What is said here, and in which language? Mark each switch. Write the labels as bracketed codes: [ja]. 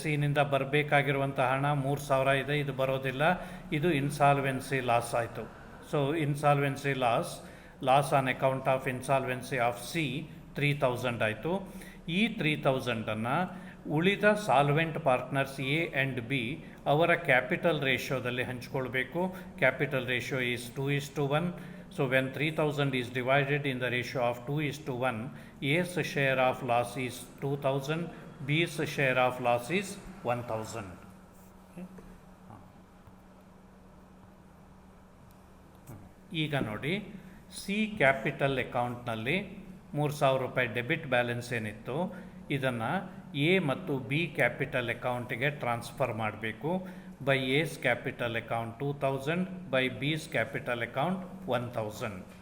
[kn] ಸಿನಿಂದ ಬರಬೇಕಾಗಿರುವಂಥ ಹಣ 3,000 ಇದೆ, ಇದು ಬರೋದಿಲ್ಲ, ಇದು ಇನ್ಸಾಲ್ವೆನ್ಸಿ ಲಾಸ್ ಆಯಿತು. [en] So insolvency loss on account of insolvency of C 3,000 ಆಯಿತು. [kn] ಈ 3,000ಅನ್ನು ಉಳಿದ solvent partners A and B ಅವರ capital ರೇಷಿಯೋದಲ್ಲಿ ಹಂಚಿಕೊಳ್ಬೇಕು. [en] Capital ratio is 2:1. So when 3,000 is divided in the ratio of 2:1, A's share of loss is 2,000, B's share of loss is 1,000. Okay. [kn] ಈಗ ನೋಡಿ, C capital ಅಕೌಂಟ್ನಲ್ಲಿ 3,000 ರೂಪಾಯಿ debit balance ಏನಿತ್ತು ಇದನ್ನು A ಮತ್ತು B capital ಅಕೌಂಟಿಗೆ transfer ಮಾಡಬೇಕು. [en] By A's capital account 2,000, by B's capital account 1,000.